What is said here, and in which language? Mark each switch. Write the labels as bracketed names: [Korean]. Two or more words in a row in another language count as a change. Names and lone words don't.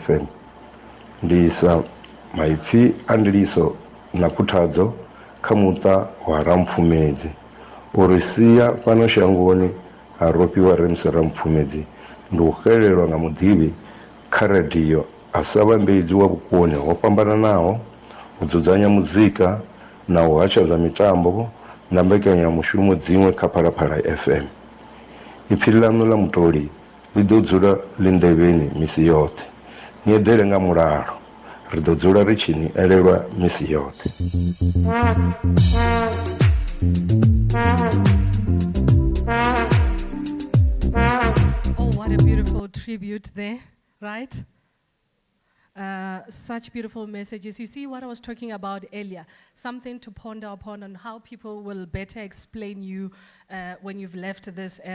[Venda] FM, ndi isa maipfi a ndiliso na khuthadzo kha muṱa wa Rampfumedzi uri sia fhano shangoni ha Rofhiwa Rampsie Rampfumedzi ndi u xelelwa nga muḓivhi kha radio, a sa vhambedzi wa vhukoni ho fhambananaho, u dzudzanya muzika na u hatsha zwa mitambo na mbekanyamushumo dziṅwe kha Phalaphala FM. Ipfi ḽaṋu ḽa mutoli ḽi ḓo dzula ḽi nḓevheni misi yoṱhe. Ni eḓele nga mulalo, ri ḓo dzula ri tshi ni elelwa misi yoṱhe. [English] Oh, what a beautiful tribute there, right? Such beautiful messages. You see what I was talking about earlier, something to ponder upon on how people will better explain you when you've left this earth.